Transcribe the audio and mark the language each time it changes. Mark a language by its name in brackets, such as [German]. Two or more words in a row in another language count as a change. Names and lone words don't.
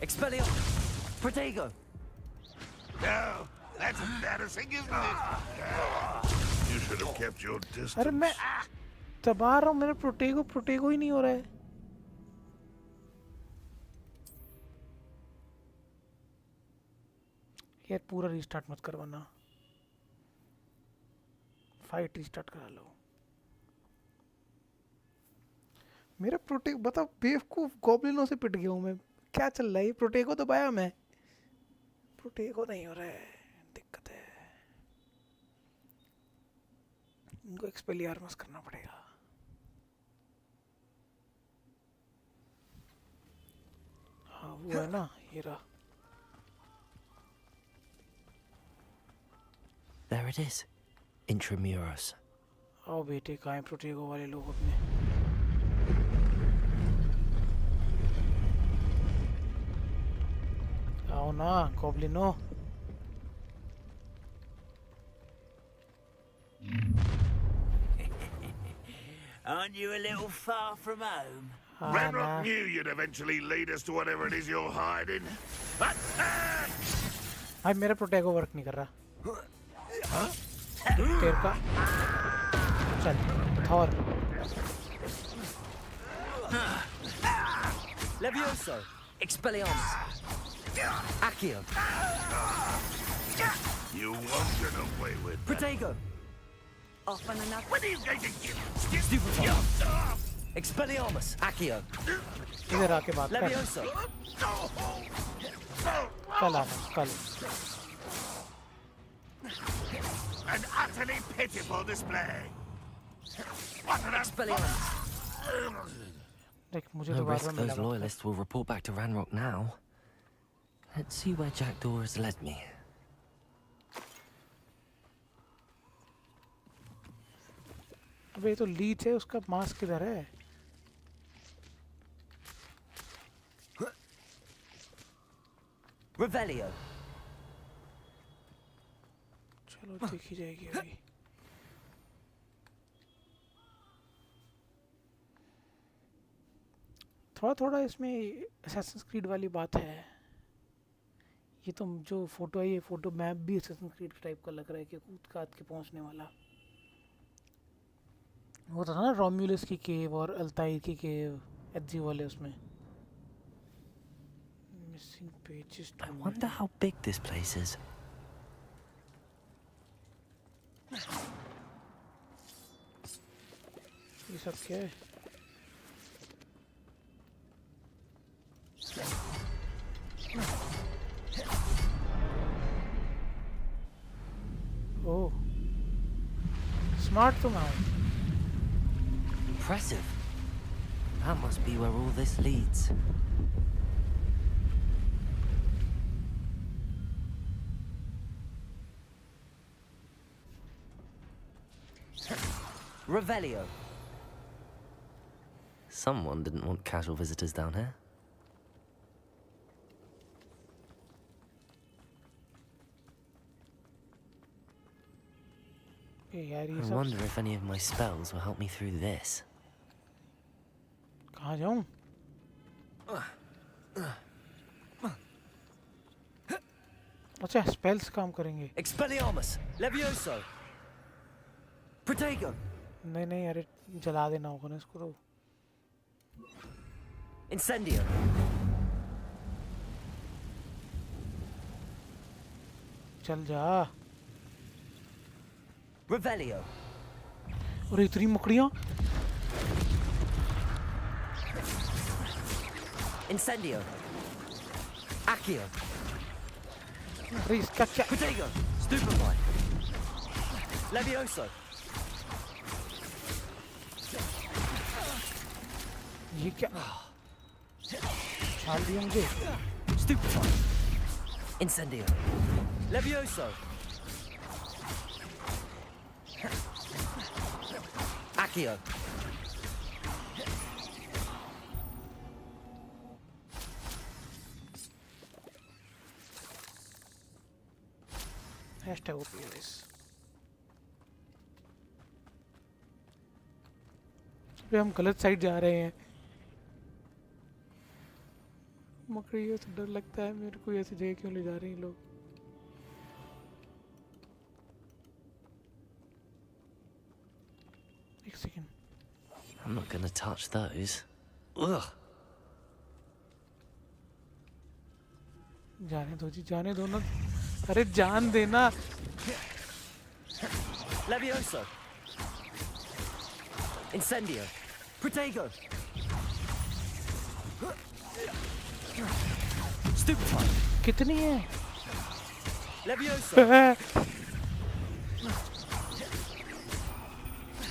[English] Expelliarmus! Protego! No, that's embarrassing, isn't it? You should have kept your distance. [Hindi] अरे मैं दबा रहा हूँ, मेरा प्रोटेगो ही नहीं हो रहा है. यार पूरा रीस्टार्ट मत करवाना. [English] fight restart [Hindi] करा लो. मेरा प्रोटेगो बताओ, बेवकूफ गॉब्लिनों से पिट गया हूँ मैं. क्या चल रहा है? प्रोटेगो दबाया मैं, प्रोटेगो नहीं हो रहा है. दिक्कत है. इनको एक्सपेलियार्मस करना पड़ेगा। हाँ वो है ना, ये रहा। [English] There it is. Intramuros. [Hindi] आओ बेटे, कहाँ हैं प्रोटेगो वाले लोग अपने? आओ ना गॉब्लिनो। [English] Aren't you a little far from home? Ranrock knew you'd eventually lead us to whatever it is you're hiding. [Hindi] भाई मेरा प्रोटेगो वर्क नहीं कर रहा। तेरे का चल थॉर। [English] Levioso. Expelliarmus. Accio. You won't get away with that. Protego. Off on another. When are you going to get Stupefy. Expelliarmus. Accio. [Hindi] इधर आके बात कर। [English] Levioso. [Hindi] कल आना कल। [English] An utterly pitiful display. What an Expelliarmus. [Hindi] देख मुझे [English] No [Hindi] तो [English] risk those loyalists will report back to Ranrock now. Let's see where Jackdaw has led me. [Hindi] अबे ये तो लीच है, उसका मास्क किधर है? [English] Revelio. [Hindi] चलो देखी जाएगी अभी। थोड़ा थोड़ा इसमें असैसिन्स क्रीड वाली बात है। ये तो जो फोटो है, ये फोटो मैप भी असैसिन्स क्रीड टाइप का लग रहा है कि कूद काद के पहुंचने वाला। वो था ना रोम्यूलस की केव और अल्ताइर की केव, एजी वाले उसमें। [English] Missing pages. I wonder how big this place is. [Hindi] ये सब क्या है? [English] Oh, smart [Hindi] तुम आओ। [English] Impressive. That must be where all this leads. Revelio. Someone didn't want casual visitors down here. I wonder if any of my spells will help me through this. [Hindi] कहाँ जाऊँ? अच्छा स्पेल्स काम करेंगे। [English] Expelliarmus. Levioso. Protego. [Hindi] नहीं नहीं अरे जला देना होगा ना इसको तो। [English] Incendio. [Hindi] चल जा। [English] Revelio. [Hindi] और इतनी मकड़ियाँ। [English] Incendio. Accio. [Hindi] अरे इसका क्या? [English] Protego. Stupefy. Levioso. [Hindi] ये क्या? छाल दिया मुझे। [English] Stupefy. Incendio. Levioso. Accio. Hashtag OPS. [Hindi] अबे हम गलत साइड जा रहे हैं। मकड़ियों से डर लगता है मेरे को, ऐसी जगह क्यों ले जा रहे हैं लोग? एक सेकंड। [English] I'm not gonna touch those. Ugh. [Hindi] जाने दो जी, जाने दो ना। अरे जान देना। [English] Levioso. Incendio. Protego. Stupefy. [Hindi] कितनी है? [English] Levioso.